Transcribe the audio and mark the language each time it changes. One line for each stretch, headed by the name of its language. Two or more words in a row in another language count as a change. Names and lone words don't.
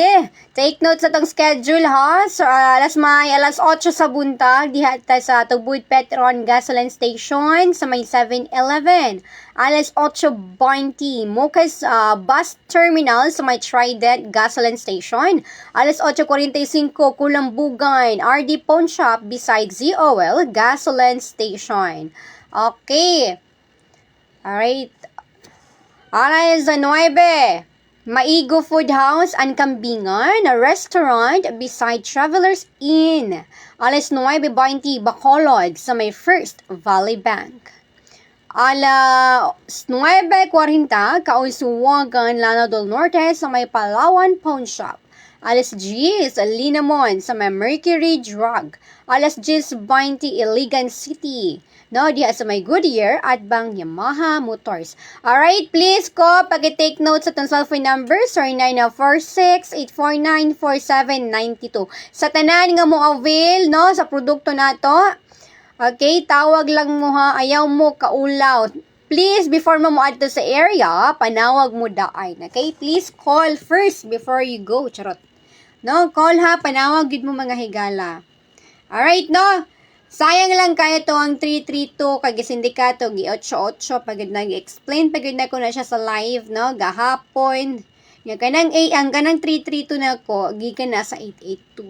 English: Take note
Cebuano: sa tong schedule ha. So, alas 8 sa buntag, diha ta sa Tubod Petron Gasoline Station sa may 7-Eleven. Alas 8:20, Mucas Bus Terminal sa may Trident Gasoline Station. Alas 8:45, Kulambugan, RD Pawn Shop beside ZOL Gasoline Station.
English: Okay. Alright.
Cebuano: Alas 9, Maigo Food House and Kambingan,
English: a restaurant beside Travelers Inn.
Cebuano: Alas 9:20, Bacolod sa may First Valley Bank. Alas 9:40, Kaunsuwagan, Lanao del Norte sa may Palawan Pawn Shop. Alas 10, Linamon sa may Mercury Drug. Alas 10:20, Iligan City. No, diha sa may Goodyear at bang Yamaha Motors. Alright, please ko, pag-
English: take note
Cebuano: sa itong cellphone number, 0946-849-4792. Sa tanan nga mo avail, no, sa produkto nato. Okay, tawag lang mo ha, ayaw mo kaulaw. Please, before mo adto sa area, panawag mo daan.
English: Okay, please call first before you go.
Cebuano: Charot. No, call ha, panawag gid mo mga higala.
English: Alright, no?
Cebuano: Sayang lang kaya to ang 332 kag sindikato gi 88 pagid nag-explain pagid na ko na siya sa live, no, gahapon. Nga kanang ang kanang 332 na ko gikan na sa 882.